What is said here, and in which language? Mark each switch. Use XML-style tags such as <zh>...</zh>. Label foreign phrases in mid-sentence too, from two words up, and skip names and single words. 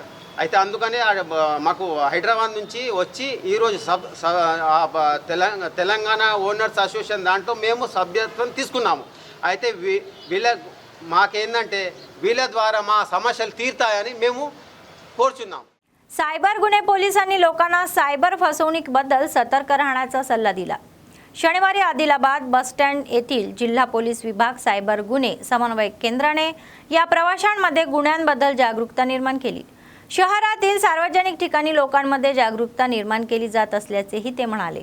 <te>అయితే అందుకని మాకు హైదరాబాద్ నుంచి వచ్చి ఈరోజు తెలంగాణ ఓనర్స్ అసోసియేషన్ దాంట్లో మేము సభ్యత్వం తీసుకున్నాము। అయితే మాకేందంటే వీళ్ళ ద్వారా మా సమస్యలు తీరుతాయని మేము కోరుచున్నాం।</te> <mr>सायबर गुन्हे पोलिसांनी लोकांना सायबर फसवणुकीबद्दल सतर्क राहण्याचा सल्ला दिला। शनिवारी आदिलाबाद बस स्टँड येथील जिल्हा पोलीस विभाग सायबर गुन्हे समन्वय केंद्राने या प्रवाशांमध्ये गुन्ह्यांबद्दल जागरूकता निर्माण केली। शहरातील सार्वजनिक ठिकाणी लोकांमध्ये जागरूकता निर्माण केली जात असल्याचेही ते म्हणाले।</mr>